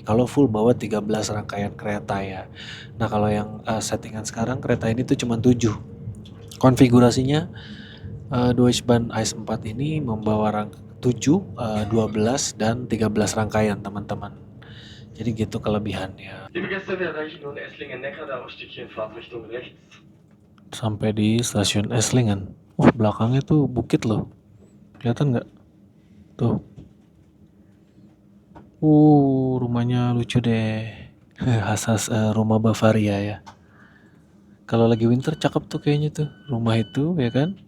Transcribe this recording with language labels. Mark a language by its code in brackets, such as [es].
[id] Kalau full bawa 13 rangkaian kereta ya. Nah kalau yang settingan sekarang kereta ini tuh cuma 7. Konfigurasinya Deutsche Bahn Ice 4 ini membawa 7, 12 dan 13 rangkaian teman-teman. Jadi gitu kelebihannya. [de] Liebe Gäste, wir erreichen nun Esslingen-Neckar, der Ausstieg Fahrt Richtung rechts. [id] Sampai di stasiun Esslingen. Belakangnya tuh bukit loh. Kelihatan nggak? Tuh. Rumahnya lucu deh. Khas rumah Bavaria ya. Kalau lagi winter cakep tuh kayaknya tuh rumah itu ya kan.